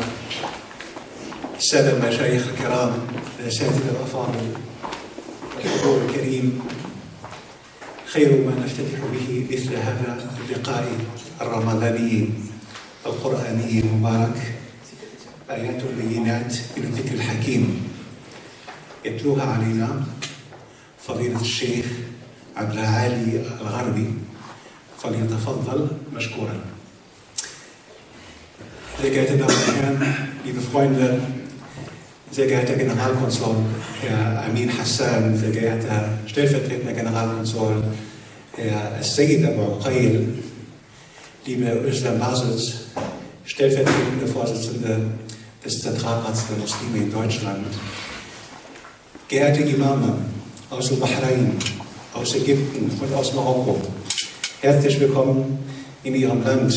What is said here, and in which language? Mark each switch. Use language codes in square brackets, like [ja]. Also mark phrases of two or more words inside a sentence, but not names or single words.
[ar] السادة المشايخ الكرام، الأساتذة الأفاضل، الحضور الكريم، خير ما نفتتح به مثل هذا اللقاء الرمضاني القرآني المبارك آيات بينات من الذكر الحكيم يتلوها علينا فضيلة الشيخ عبد العالي الغربي، فليتفضل مشكورا. [de] Sehr geehrte Damen und Herren, liebe Freunde, sehr geehrter Generalkonsul Herr Amin Hassan, sehr geehrter stellvertretender Generalkonsul Herr Sayyid Abu Uqail, liebe Özlem Basic, stellvertretende Vorsitzende des Zentralrats der Muslime in Deutschland, geehrte Imame aus Bahrain, aus Ägypten und aus Marokko, herzlich willkommen in Ihrem Land.